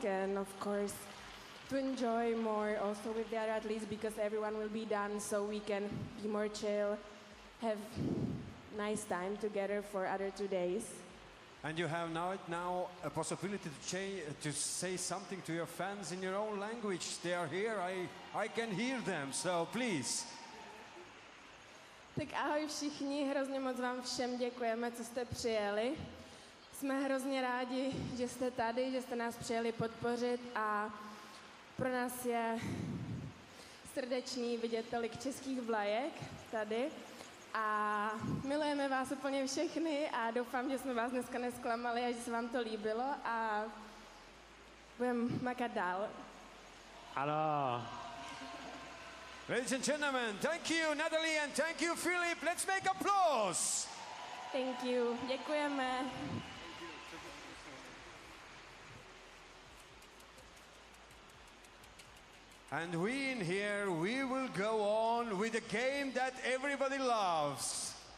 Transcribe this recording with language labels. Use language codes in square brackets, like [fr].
[en] And of course, to enjoy more also with the other athletes, because everyone will be done, so we can be more chill, have nice time together for other 2 days. And you have now a possibility to say something to your fans in your own language. They are here, I can hear them, so please. [cs] Tak ahoj všichni, hrozně moc vám všem děkujeme, co jste přijeli. Jsme hrozně rádi, že jste tady, že jste nás přijeli podpořit, a pro nás je srdečný vidět tolik českých vlajek tady. A milujeme vás úplně všechny a doufám, že jsme vás dneska nesklamali a že se vám to líbilo, a budeme makat dál. Ano. [en] Ladies and gentlemen, thank you Natalie and thank you Philip. Let's make applause. Thank you. [cs] Děkujeme. [en] And we in here, we will go on with a game that everybody loves.